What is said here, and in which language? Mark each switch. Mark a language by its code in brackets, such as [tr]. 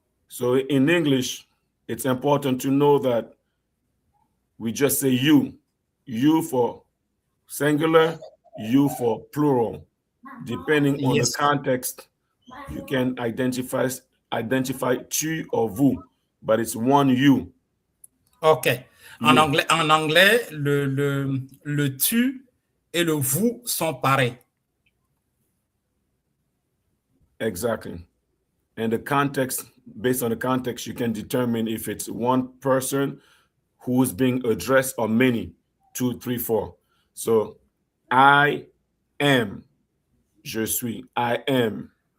[en] So in English, it's important to know that we just say you. You for singular, you for plural. Depending on the context, you can identify tu or vous, but it's one you. OK. [fr] En anglais, le tu et le vous sont pareils. [en] Exactly. And the context, based on the context, you can determine if it's one person who is being addressed or many, 2, 3, 4. So I am, [fr] je suis, [en] I am.